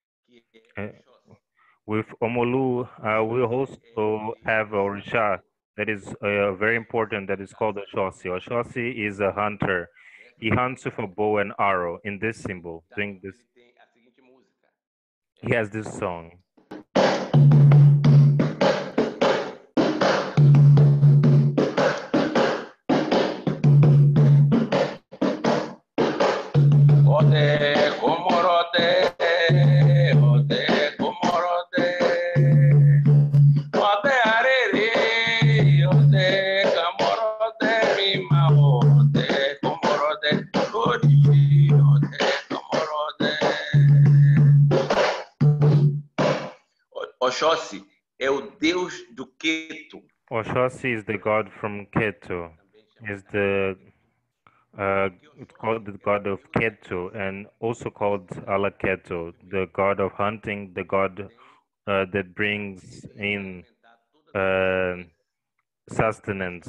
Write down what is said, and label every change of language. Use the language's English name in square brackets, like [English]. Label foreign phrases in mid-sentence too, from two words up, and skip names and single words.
[English] Uh, with Omolu, we also have Orisha that is very important that is called Oshosi. Oshosi is a hunter. He hunts with a bow and arrow in this symbol. Doing this, he has this song. [Yoruba] Ode komorode, ode komorode, ode arere, ode komorode mima, ode komorode, odi, ode komorode. [Portuguese] Oxóssi é o deus do Queto. [English] Oshosi is the god from Keto. Is the it's called the god of Keto and also called Alaketo, the god of hunting, the god that brings in uh, sustenance.